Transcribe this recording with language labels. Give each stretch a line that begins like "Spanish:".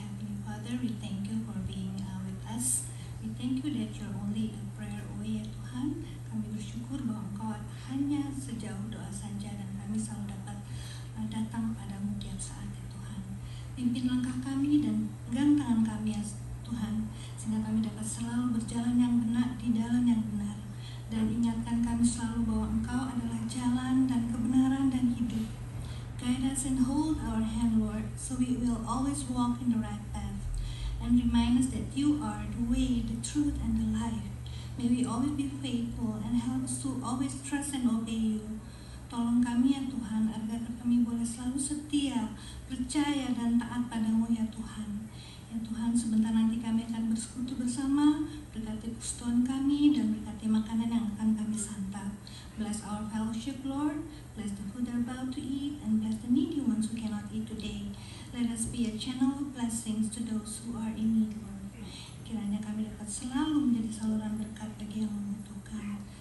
English: Heavenly Father, we thank you for being with us. We thank you that you're only a prayer away
Indonesian: ya Tuhan. Kami bersyukur bahwa Engkau hanya sejauh doa saja, dan kami selalu dapat datang padamu tiap saat ya Tuhan. Pimpin langkah kami dan pegang tangan kami ya Tuhan, sehingga kami dapat selalu berjalan yang benar di dalam yang benar. Dan ingatkan kami selalu bahwa Engkau adalah jalan dan kebenaran dan hidup.
English: Guide us and hold our hand, Lord, so we will always walk in the right path. And remind us that you are the way, the truth, and the life. May we always be faithful and help us to always trust and obey you.
Indonesian: Tolong kami ya Tuhan, agar kami boleh selalu setia, percaya, dan taat padamu ya Tuhan. Ya Tuhan, sebentar nanti kami akan bersekutu bersama. Berkati persekutuan kami dan berkati makanan yang akan kami santap.
English: Bless our fellowship, Lord. Bless the food they're about to eat, and bless the needy ones who cannot eat today. Let us be a channel of blessings to those who are in need, Lord.
Indonesian: Kiranya kami dapat selalu menjadi saluran berkat bagi yang membutuhkan.